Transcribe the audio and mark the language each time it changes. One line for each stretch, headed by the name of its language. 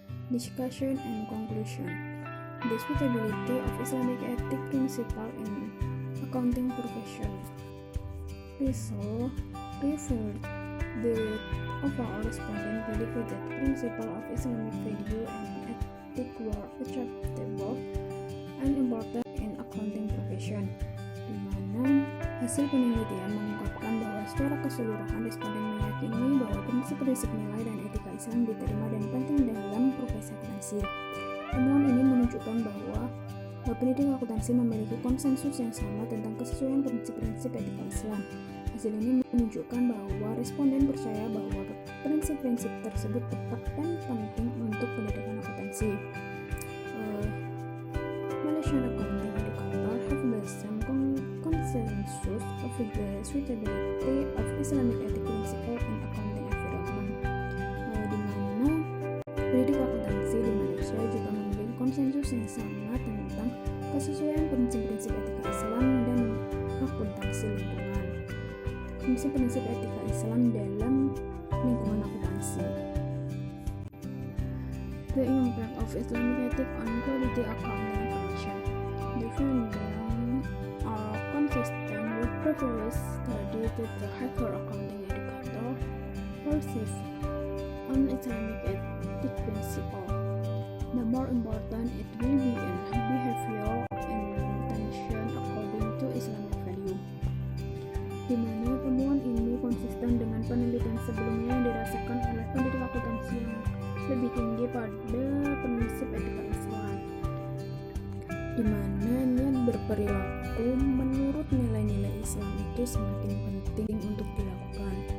English: Discussion and conclusion. The suitability of Islamic ethics principle in accounting profession. Result referred the overall respondent believed that principle of Islamic value and ethics were acceptable and important in accounting profession.
Indonesian: Di mana hasil penelitian mengungkapkan bahwa secara keseluruhan responden meyakini bahwa prinsip-prinsip nilai dan etika Islam diterima dan penting dalam profesi akuntansi. Temuan ini menunjukkan bahwa pendidik akuntansi memiliki konsensus yang sama tentang kesesuaian prinsip-prinsip etika Islam. Hasil ini menunjukkan bahwa responden percaya bahwa prinsip-prinsip tersebut tepat dan penting untuk pendidikan akuntansi.
English: Malaysian accounting educator have the same consensus of the suitability of Islamic ethics principle in accounting environment.
Indonesian: Di mana pendidik akuntansi di Malaysia juga memiliki konsensus yang sama tentang kesesuaian prinsip-prinsip etika Islam dan akuntansi lingkungan. Prinsip-prinsip etika Islam dalam lingkungan akuntansi.
English: The impact of Islamic ethics on quality accounting information. The findings are consistent with previous studies that the higher accounting educator perceive on Islamic ethics principle. The more important it will be in behavioral intention according to Islamic value.
Indonesian: Di mana temuan ini konsisten dengan penelitian sebelumnya yang dirasakan oleh pendidik akuntansi yang lebih tinggi pada prinsip etika Islam, di mana niat berperilaku menurut nilai-nilai Islam itu semakin penting untuk dilakukan.